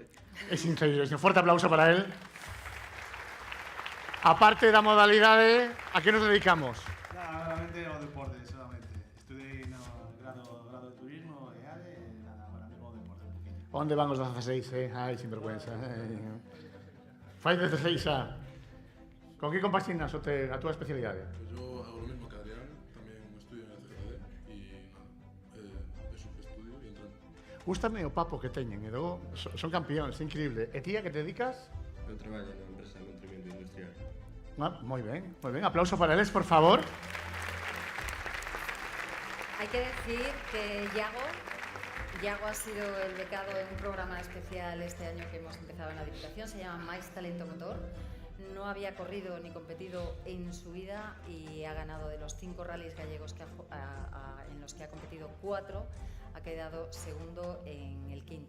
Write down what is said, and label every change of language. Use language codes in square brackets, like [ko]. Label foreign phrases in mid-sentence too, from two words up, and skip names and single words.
[es] Es increíble, un fuerte aplauso para él. [gl] Aparte da modalidade, a que nos dedicamos? Realmente ao deporte, solamente. Estudei no grado de turismo e ADE, e nada, ahora mesmo o deporte un poquinho. Onde van os 16, Ai, sinvergüenza. Fai 16 xa. Con que compaxinas a túa especialidade? [es] Pues yo hago lo mismo que Adrián, también estudio en el CGD y nada, eso, estudio y entreno. [gl] Gústame o papo que teñen, e logo son campeóns, increíble. E ti a que te dedicas? Eu traballo na empresa de mantenimiento industrial. Moi ben, moi ben. Aplauso para eles, por favor. [es] Hay que decir que Iago ha sido el becado en un programa especial este año que hemos empezado en la Diputación, se llama Mais Talento Motor. No había corrido ni competido en su vida y ha ganado de los 5 rallies gallegos en los que ha competido 4, ha quedado segundo en el 5º.